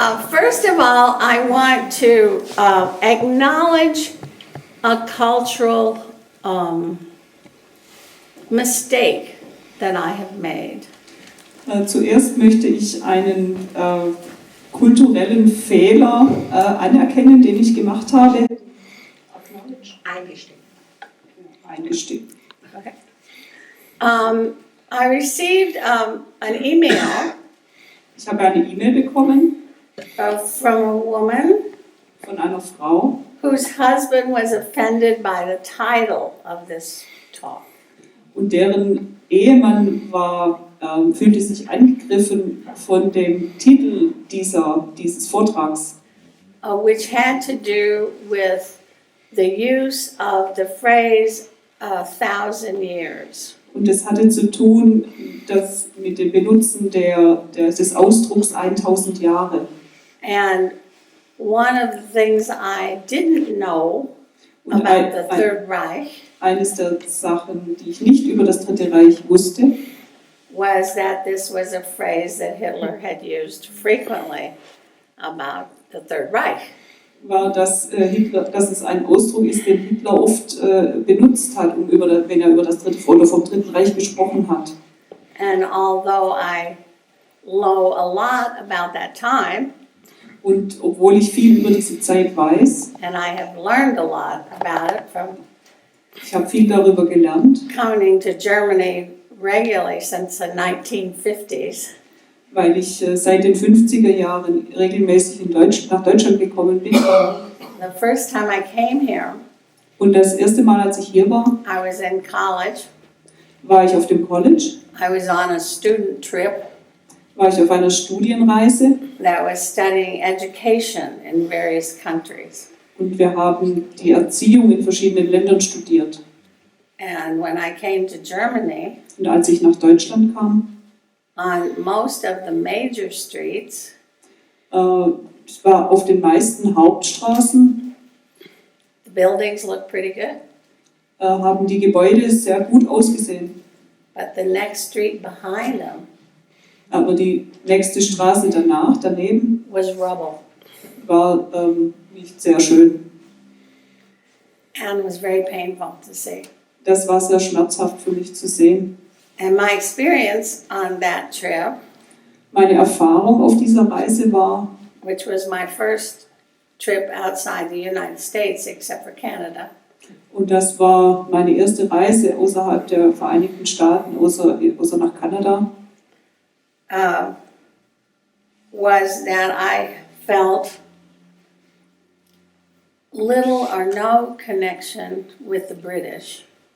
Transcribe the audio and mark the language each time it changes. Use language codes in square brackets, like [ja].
[en] First of all, I want to acknowledge a cultural mistake that I have made. [de] Zuerst möchte ich einen kulturellen Fehler anerkennen, den ich gemacht habe. Eingestehen. [en] Okay. I received an email. [de] Ich habe eine E-Mail bekommen [en] From a woman [de] von einer Frau, [en] whose husband was offended by the title of this talk. [de] und deren Ehemann fühlte sich angegriffen von dem Titel dieses Vortrags, [en] Which had to do with the use of the phrase 1,000 years. [de] und es hatte zu tun mit dem Benutzen des Ausdrucks 1000 Jahre. [en] And one of the things I didn't know about the Third Reich [de] Eines der Sachen, die ich nicht über das Dritte Reich wusste, [en] was that this was a phrase that Hitler had used frequently about the Third Reich. [de] war, dass es ein Ausdruck ist, den Hitler oft benutzt hat, wenn er über das vom Dritten Reich gesprochen hat. [en] And although I know a lot about that time, [de] und obwohl ich viel über diese Zeit weiß, [en] and I have learned a lot about it from [de] ich habe viel darüber gelernt, [en] coming to Germany regularly since the 1950s, [de] weil ich seit den 50er Jahren regelmäßig nach Deutschland gekommen bin. [en] The first time I came here, [de] Und das erste Mal, als ich hier war, [en] I was in college. [de] war ich auf dem College, [en] I was on a student trip [de] war ich auf einer Studienreise [en] that was studying education in various countries. [de] und wir haben die Erziehung in verschiedenen Ländern studiert. [en] And when I came to Germany, [de] Und als ich nach Deutschland kam, [en] on most of the major streets, [de] es war auf den meisten Hauptstraßen, [en] the buildings looked pretty good, [de] haben die Gebäude sehr gut ausgesehen. [en] but the next street behind them [de] Aber die nächste Straße daneben, [en] was rubble [de] war nicht sehr schön. [en] and was very painful to see. [de] Das war sehr schmerzhaft für mich zu sehen. [en] And my experience on that trip, [de] Meine Erfahrung auf dieser Reise war, [en] which was my first trip outside the United States except for Canada, [de] und das war meine erste Reise außerhalb der Vereinigten Staaten, außer nach Kanada, [en] was that I felt little or no connection with the British.